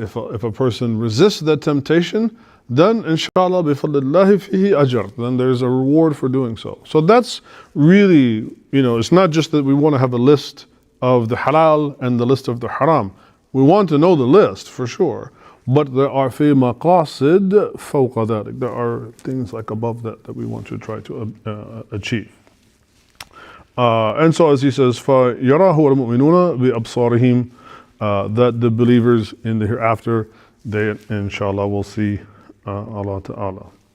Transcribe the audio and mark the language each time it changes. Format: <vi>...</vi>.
<en>If a person resists that temptation, then inshallah</en> <ar>بفضل الله فيه أجر.</ar> <en>Then there's a reward for doing so. So that's really, it's not just that we want to have a list of the halal and the list of the haram. We want to know the list for sure. But there are</en> <ar>في مقاصد فوق ذلك.</ar> <en>There are things like above that we want to try to achieve. And so as he says,</en> <ar>فَيَرَاهُ وَالْمُؤْمِنُونَ بِأَبْصَارِهِمْ,</ar> <en>that the believers in the hereafter, they inshallah will see Allah Ta'ala.</en>